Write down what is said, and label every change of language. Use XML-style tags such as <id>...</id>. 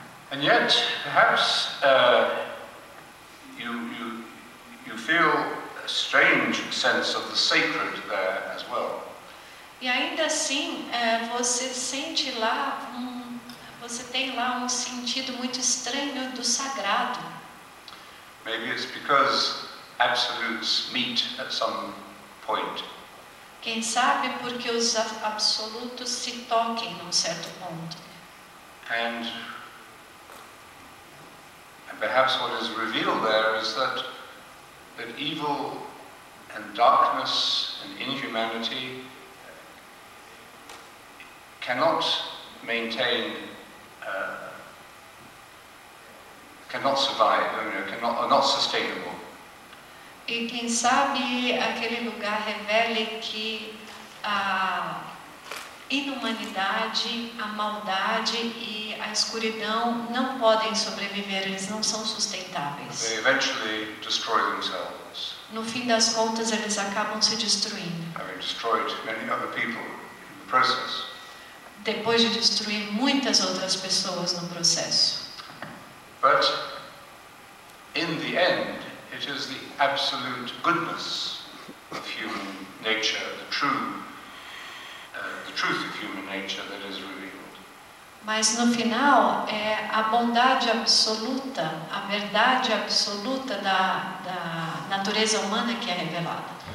<en>And yet, perhaps you feel a strange sense of the sacred there as well.</en> <pt>E ainda assim, você sente lá você tem lá um sentido muito estranho do sagrado.</pt> <en>Maybe it's because absolutes meet at some point.</en> <pt>Quem sabe porque os absolutos se toquem num certo ponto.</pt> <en>And perhaps what is revealed there is that evil and darkness and inhumanity cannot maintain, cannot survive, are not sustainable.</en> <pt>E quem sabe aquele lugar revele que a inumanidade, a maldade e a escuridão não podem sobreviver, eles não são sustentáveis.</pt> <en>They eventually destroy themselves.</en> <pt>No fim das contas, eles acabam se destruindo.</pt> <en>Having destroyed many other people in the process.</en> <pt>Depois de destruir muitas outras pessoas no processo.</pt> <en>But in the end, it is the absolute goodness of human nature, the truth of human nature that is revealed.</en> <pt>Mas no final é a bondade absoluta, a verdade absoluta da natureza humana que é revelada.</pt>